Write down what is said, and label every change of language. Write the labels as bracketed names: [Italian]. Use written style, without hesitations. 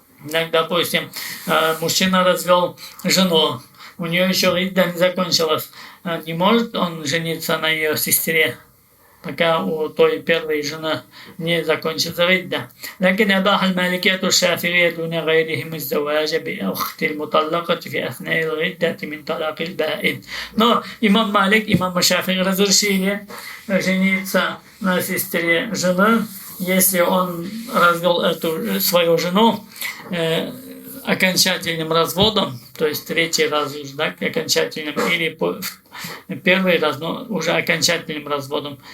[Russian] Так, допустим, мужчина развел жену, у нее еще идда не закончилась, не может он жениться на ее сестре, пока у той первой жены не закончится идда. [Arabic] لكن أباح المالكية الشافعية دون غيرهم الزواج بأخت المطلقة في أثناء العدة من طلاق البائن. [Russian] Но имам Малик, имам Шафии разрешили жениться на сестре жены, если он развел эту свою жену окончательным разводом, то есть третий раз уже, да, окончательным, или первый раз, но уже окончательным разводом.